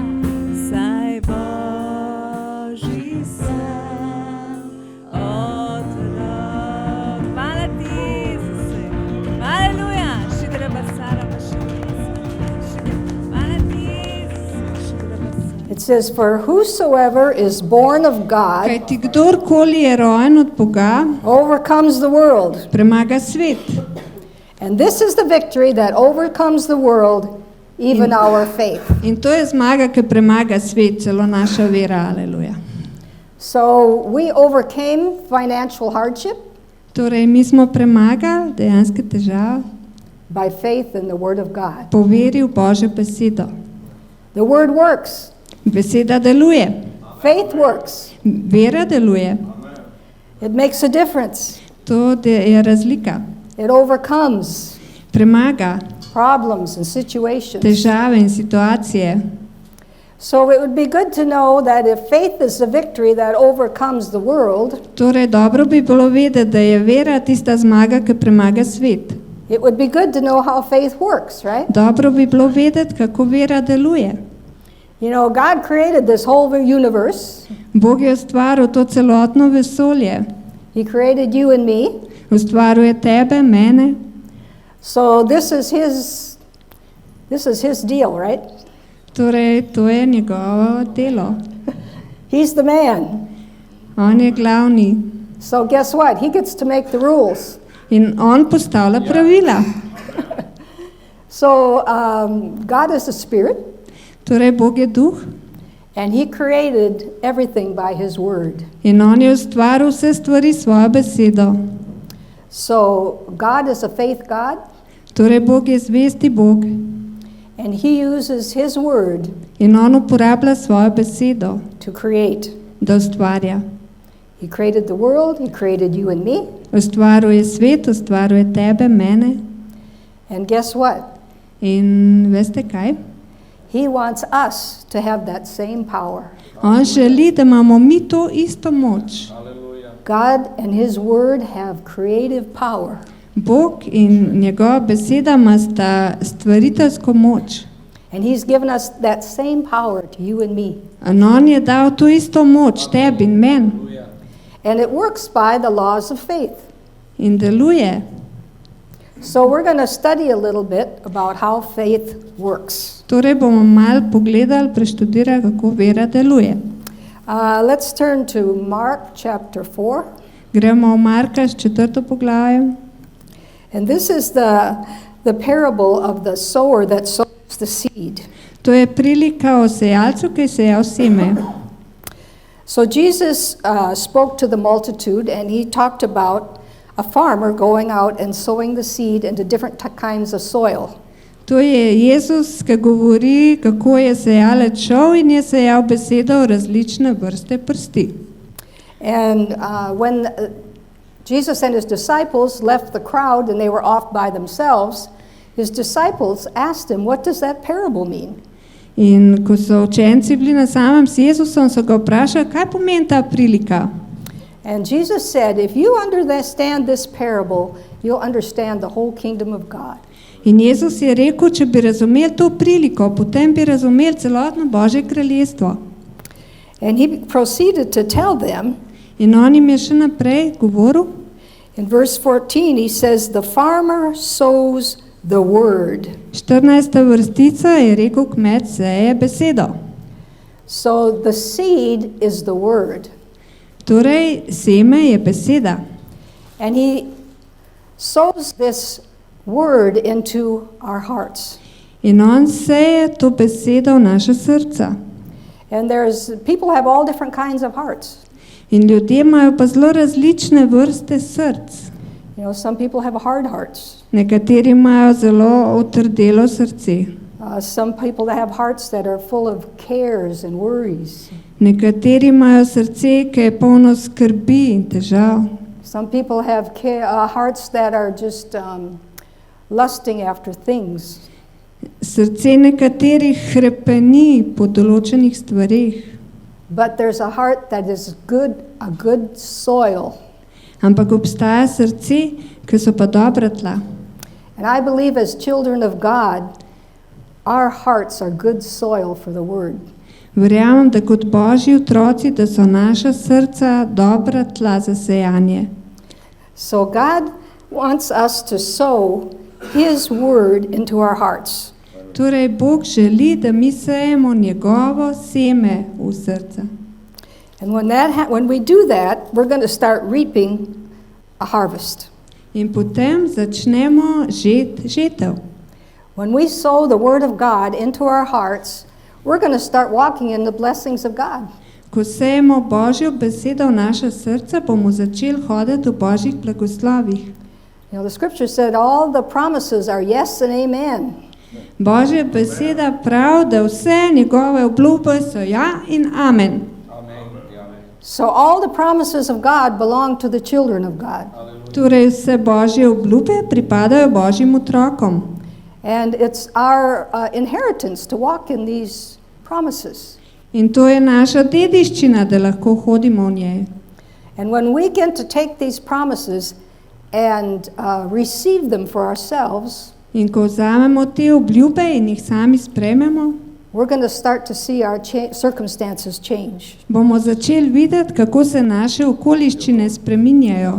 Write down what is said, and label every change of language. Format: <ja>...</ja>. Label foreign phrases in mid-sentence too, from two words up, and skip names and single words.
<sl>Zdaj Božji sem otrok. Hvala ti, Jezuse. Aleluja. Šidreba sarava šidreba. Hvala ti, Jezus. Šidreba sarava.</sl> <en>It says, "For whosoever is born of God</en> <sl>Kajti kdorkoli je rojen od Boga,</sl> <en>overcomes the world.</en> <sl>premaga svet.</sl> <en>And this is the victory that overcomes the world, even our faith."</en> <sl>In to je zmaga, ki premaga svet, celo naša vera. Aleluja.</sl> <en>So we overcame financial hardship</en> <sl>Torej, mi smo premagali dejanske težave</sl> <en>by faith in the Word of God.</en> <sl>po veri v Božjo besedo.</sl> <en>The Word works.</en> <sl>Beseda deluje,</sl> <en>Faith works.</en> <sl>vera deluje.</sl> <en>It makes a difference.</en> <sl>To je razlika.</sl> <en>It overcomes</en> <sl>Premaga</sl> <en>problems and situations.</en> <sl>težave in situacije.</sl> <en>So it would be good to know that if faith is the victory that overcomes the world,</en> <sl>Torej, dobro bi bilo vedeti, da je vera tista zmaga, ki premaga svet.</sl> <en>it would be good to know how faith works, right?</en> <sl>Dobro bi bilo vedeti, kako vera deluje.</sl> <en>You know, God created this whole universe.</en> <sl>Bog je ustvaril to celotno vesolje.</sl> <en>He created you and me.</en> <sl>Ustvaril je tebe, mene.</sl> <en>So this is his deal, right?</en> <sl>Torej, to je njegovo delo.</sl> <en>He's the man.</en> <sl>On je glavni.</sl> <en>So guess what? He gets to make the rules.</en> <sl>In on postavlja pravila.</sl> <en>So God is a spirit,</en> <sl>Torej, Bog je duh</sl> <en>and he created everything by his word.</en> <sl>in on je ustvaril vse stvari s svojo besedo.</sl> <en>So God is a faith God,</en> <sl>Torej, Bog je zvesti Bog</sl> <en>and he uses his word</en> <sl>in on uporablja svojo besedo,</sl> <en>to create.</en> <sl>da ustvarja.</sl> <en>He created the world, he created you and me,</en> <sl>Ustvaril je svet, ustvaril je tebe, mene.</sl> <en>and guess what?</en> <sl>In veste kaj?</sl> <en>He wants us to have that same power.</en> <sl>On želi, da imamo mi to isto moč.</sl> <en>God and his word have creative power.</en> <sl>Bog in njegova beseda imata stvariteljsko moč.</sl> <en>And he's given us that same power to you and me.</en> <sl>In on je dal to isto moč tebi in meni.</sl> <en>And it works by the laws of faith.</en> <sl>In deluje.</sl> <en>So we're going to study a little bit about how faith works.</en> <sl>Torej bomo malo pogledali, preštudirali, kako vera deluje.</sl> <en>Let's turn to Mark chapter 4.</en> <sl>Gremo v Marka s 4. poglavjem.</sl> <en>And this is the parable of the sower that sows the seed.</en> <sl>To je prilika o sejalcu, ki je sejal seme.</sl> <en>So Jesus spoke to the multitude, and he talked about a farmer going out and sowing the seed into different kinds of soil.</en> <sl>To je Jezus, ki govori, kako je sejalec šel in je sejal besedo v različne vrste prsti.</sl> <en>And when Jesus and his disciples left the crowd and they were off by themselves, his disciples asked him, "What does that parable mean?"</en> <sl>In ko so učenci bili na samem s Jezusom, so ga vprašali, kaj pomeni ta prilika.</sl> <en>And Jesus said, "If you understand this parable, you'll understand the whole kingdom of God."</en> <sl>In Jezus je rekel, če bi razumeli to priliko, potem bi razumeli celotno Božje kraljestvo.</sl> <en>And he proceeded to tell them,</en> <sl>In on jim je še naprej govoril,</sl> <en>in verse 14, he says, the farmer sows the word.</en> <sl>14. vrstica je rekel, kmet seje besedo.</sl> <en>So the seed is the word.</en> <sl>Torej, seme je beseda.</sl> <en>And he sows this word into our hearts.</en> <sl>In on seje to besedo v naše srca.</sl> <en>And people have all different kinds of hearts.</en> <sl>In ljudje imajo pa zelo različne vrste src.</sl> <en>You know, some people have hard hearts.</en> <sl>Nekateri imajo zelo otrdelo srce.</sl> <en>Some people that have hearts that are full of cares and worries.</en> <sl>Nekateri imajo srce, ki je polno skrbi in težav.</sl> <en>Some people have hearts that are just lusting after things.</en> <sl>Srce nekaterih hrepeni po določenih stvarih.</sl> <en>But there's a heart that is a good soil.</en> <sl>Ampak obstaja srce, ki so pa dobra tla.</sl> <en>And I believe as children of God, our hearts are good soil for the word.</en> <sl>Verjamem, da kot Božji otroci, da so naša srca dobra tla za sejanje.</sl> <en>So God wants us to sow his word into our hearts.</en> <sl>Torej, Bog želi, da mi sejemo njegovo seme v srca.</sl> <en>And when we do that, we're going to start reaping a harvest.</en> <sl>In potem začnemo žetev.</sl> <en>When we sow the word of God into our hearts, we're going to start walking in the blessings of God.</en> <sl>Ko sejemo Božjo besedo v naša srca, bomo začeli hoditi v Božjih blagoslovih.</sl> <en>You know, the scripture said all the promises are yes and amen.</en> <sl>Božja beseda pravi, da vse njegove obljube so ja in amen.</sl> <en>So all the promises of God belong to the children of God.</en> <sl>Torej vse Božje obljube pripadajo Božjim otrokom.</sl> <en>And it's our inheritance to walk in these promises.</en> <sl>In to je naša dediščina, da lahko hodimo v njej.</sl> <en>And when we get to take these promises and receive them for ourselves,</en> <sl>In ko vzamemo te obljube in jih sami sprejmemo,</sl> <en>we're going to start to see our circumstances change.</en> <sl>bomo začeli videti, kako se naše okoliščine spreminjajo.</sl>